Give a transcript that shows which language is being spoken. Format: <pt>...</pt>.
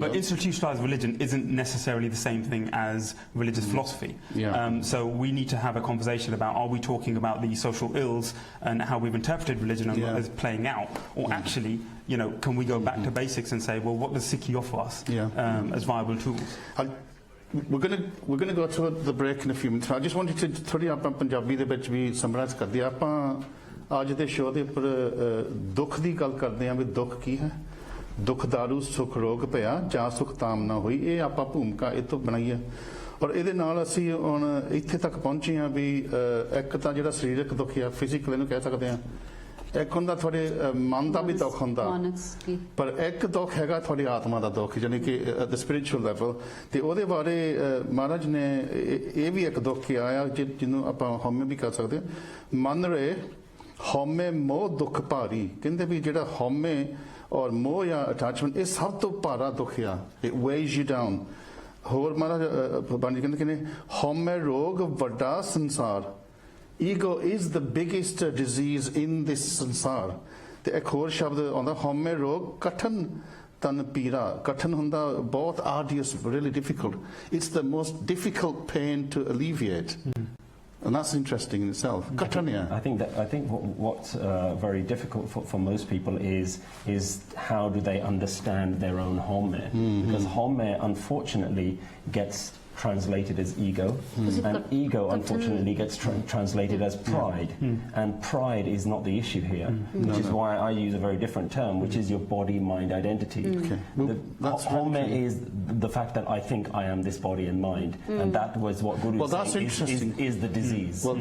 <en>But institutionalized religion isn't necessarily the same thing as religious philosophy. So we need to have a conversation about, are we talking about the social ills and how we've interpreted religion and what is playing out, or actually you know, can we go back to basics and say, well, what does Sikhi offer us as viable tools?</en> <pa>We're going to go to the break in a few minutes. I just wanted to थोड़ी आप पंजाबी दे विच भी summarise कर दिया ਆਪਾਂ ਅੱਜ ਦੇ show ਦੇ ਉੱਪਰ ਦੁੱਖ ਦੀ ਗੱਲ ਕਰਦੇ ਆਂ ਵੀ ਦੁੱਖ ਕੀ ਹੈ ਦੁੱਖ ਦਾਰੂ ਸੁਖ ਰੋਗ ਪਿਆ ਜਾਂ ਸੁਖ ਤਾਮ ਨਾ ਹੋਈ ਇਹ ਆਪਾਂ ਭੂਮਿਕਾ ਇਹ ਤੋਂ ਬਣਾਈ ਹੈ ਔਰ ਇਹਦੇ ਨਾਲ ਅਸੀਂ ਹੁਣ ਇੱਥੇ ਤੱਕ ਪਹੁੰਚੇ ਆਂ ਵੀ ਇੱਕ ਤਾਂ ਜਿਹੜਾ ਸਰੀਰਕ ਦੁੱਖ ਆ ਫਿਜ਼ੀਕਲ ਇਹਨੂੰ ਕਹਿ ਸਕਦੇ ਆਂ ਇੱਕ ਹੁੰਦਾ ਤੁਹਾਡੇ ਮਨ ਦਾ ਵੀ ਦੁੱਖ ਹੁੰਦਾ ਪਰ ਇੱਕ ਦੁੱਖ ਹੈਗਾ ਤੁਹਾਡੀ ਆਤਮਾ ਦਾ ਦੁੱਖ ਯਾਨੀ ਕਿ ਦ ਸਪਿਰਿਚੁਅਲ ਲੈਵਲ ਤੇ ਉਹਦੇ ਬਾਰੇ ਮਹਾਰਾਜ ਨੇ ਇਹ ਵੀ ਇੱਕ ਦੁੱਖ ਆਇਆ ਜਿਹਨੂੰ ਆਪਾਂ ਹਉਮੈ ਵੀ ਕਰ ਸਕਦੇ ਮੰਨ ਰਹੇ ਹਉਮੈ ਮੋਹ ਦੁੱਖ ਭਾਰੀ ਕਹਿੰਦੇ ਵੀ ਜਿਹੜਾ ਹਉਮੈ ਔਰ ਮੋਹ ਜਾਂ ਅਟੈਚਮੈਂਟ ਇਹ ਸਭ ਤੋਂ ਭਾਰਾ ਦੁੱਖ ਆ ਇਟ ਵੇਜ਼ ਯੂ ਡਾਊਨ ਹੋਰ ਮਹਾਰਾਜ ਬਾਣੀ ਕਹਿੰਦੇ ਹਉਮੈ ਰੋਗ ਵੱਡਾ ਸੰਸਾਰ Ego is the biggest disease in this sansar.</pa> <en>ਤੇ ਇੱਕ ਹੋਰ ਸ਼ਬਦ ਆਉਂਦਾ ਹਉਮੈ ਰੋਗ ਕਠਨ ਤਨ ਪੀਰਾ ਕਠਨ ਹੁੰਦਾ ਬਹੁਤ arduous really difficult it's the most difficult pain to alleviate and that's interesting in itself katan I think what's very difficult for most people is how do they understand their own haume because haume unfortunately gets translated as ego and ego unfortunately gets translated as pride and pride is not the issue here which is why I use a very different term which is your body mind identity haume is the fact that I think I am this body and mind and that was what Guru is saying is the disease</en>